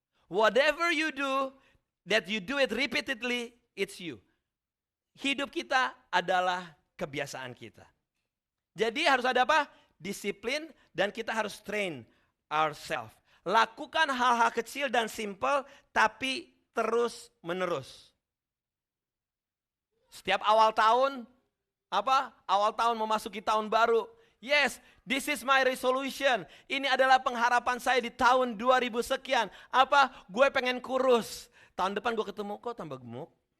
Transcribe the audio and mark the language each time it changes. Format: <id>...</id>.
<en>Whatever you do, that you do it repeatedly, it's you.</en> <id>Hidup kita adalah kebiasaan kita. Jadi harus ada apa? Disiplin, dan kita harus</id> <en>train ourselves.</en> <id>Lakukan hal-hal kecil dan simple, tapi terus menerus. Setiap awal tahun, awal tahun memasuki tahun baru.</id> <en>Yes, this is my resolution.</en> <id>Ini adalah pengharapan saya di tahun 2000 sekian. Gue pengen kurus. Tahun depan gue ketemu, kok tambah gemuk?</id>